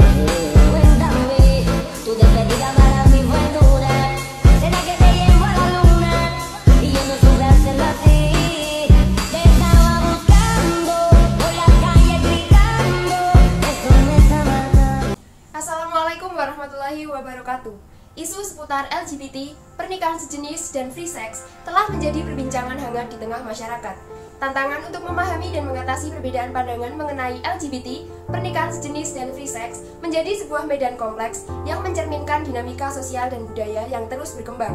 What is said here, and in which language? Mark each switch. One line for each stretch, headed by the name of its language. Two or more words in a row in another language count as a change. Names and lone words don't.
Spanish: Cuéntame, tu despedida para mí fue dura. ¿Será que te llevo a la luna? Y yo no supe hacerlo así. Te estaba buscando, por la calle gritando. Eso me está matando.
Arabic: السلام عليكم ورحمة الله وبركاته.
Indonesian: Isu seputar LGBT, pernikahan sejenis, dan
English: free sex
Indonesian: telah menjadi perbincangan hangat di tengah masyarakat. Tantangan untuk memahami dan mengatasi perbedaan pandangan mengenai LGBT, pernikahan sejenis, dan
English: free sex
Indonesian: menjadi sebuah medan kompleks yang mencerminkan dinamika sosial dan budaya yang terus berkembang.